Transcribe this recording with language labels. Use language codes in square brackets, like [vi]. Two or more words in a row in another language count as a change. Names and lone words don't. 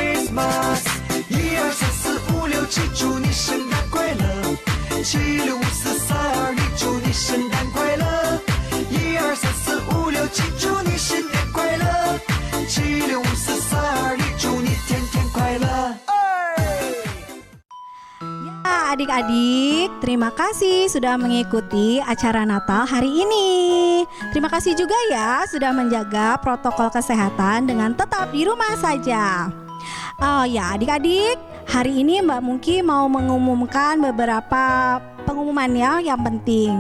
[zh] Christmas。1234567祝你圣诞快乐，7654321祝你圣诞快乐，1234567祝你新年快乐，7654321祝你天天快乐。 [id] Adik-adik, terima kasih sudah mengikuti acara Natal hari ini. Terima kasih juga ya sudah menjaga protokol kesehatan dengan tetap di rumah saja. Oh ya adik-adik, hari ini Mbak Mungki mau mengumumkan beberapa pengumumannya yang penting.